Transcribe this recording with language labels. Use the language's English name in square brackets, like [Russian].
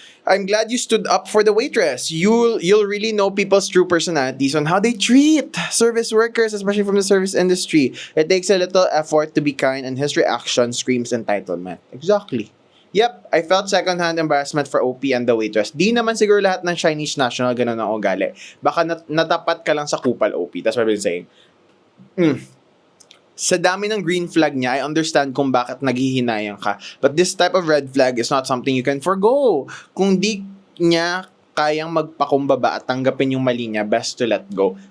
[English] I'm glad you stood up for the waitress. You'll really know people's true personalities on how they treat service workers, especially from the service industry. It takes a little effort to be kind, and his reaction screams entitlement. Exactly. Yep, I felt second-hand embarrassment for OP and the waitress. [Filipino] Di naman siguro lahat ng Chinese national ganun ang ugali. Baka natapat ka lang sa kupal, OP. [English] That's what I've been saying. [Filipino] Sa dami ng green flag niya, [English] I understand [Filipino] kung bakit naghihinayang ka. [English] But this type of red flag is not something you can forgo. [Filipino] Kung di niya kayang magpakumbaba at tanggapin yung mali niya, [English] best to let go.